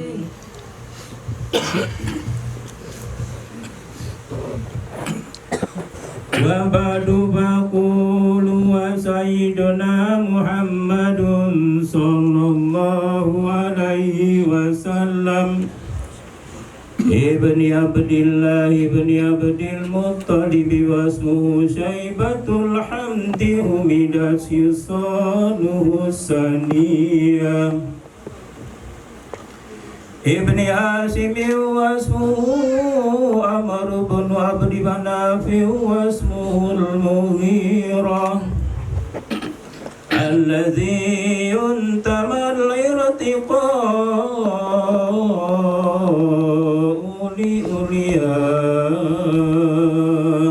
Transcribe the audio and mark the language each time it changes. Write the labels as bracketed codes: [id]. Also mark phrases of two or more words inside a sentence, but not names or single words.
[ar] وبعد فأقول وسيدنا محمد صلى الله عليه وسلم ابن عبد الله ابن عبد المطلب واسمه شيبة الحمد حمدت سجاياه السنية ابن هاشم واسمه عمرو بن عبد مناف واسمه المغيرة الذي ينتمى الارتقاء لعلياه